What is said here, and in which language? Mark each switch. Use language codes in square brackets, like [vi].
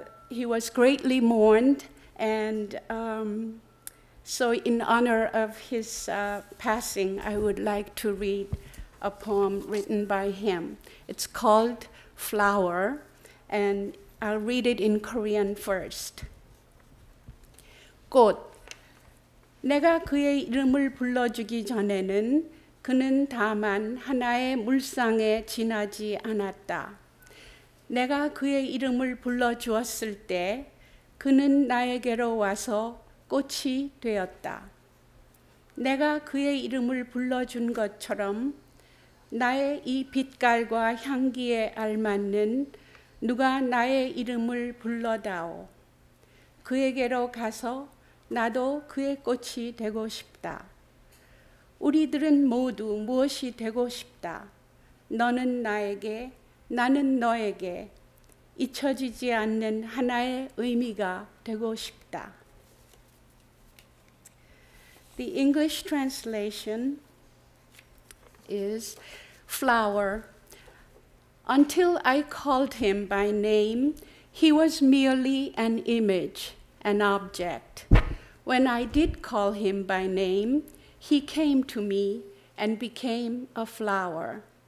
[en] He was greatly mourned, and so in honor of his passing, I would like to read a poem written by him. It's called Flower, and I'll read it in Korean first. [ko] 꽃, 내가 그의 이름을 불러주기 전에는 그는 다만 하나의 물상에 지나지 않았다. 내가 그의 이름을 불러주었을 때 그는 나에게로 와서 꽃이 되었다. 내가 그의 이름을 불러준 것처럼 나의 이 빛깔과 향기에 알맞는 누가 나의 이름을 불러다오. 그에게로 가서 나도 그의 꽃이 되고 싶다. 우리들은 모두 무엇이 되고 싶다. 너는 나에게, 나는 너에게 잊혀지지 않는 하나의 의미가 되고 싶다. [en] The English translation is flower. Until I called him by name, he was merely an image, an object. When I did call him by name, he came to me and became a flower.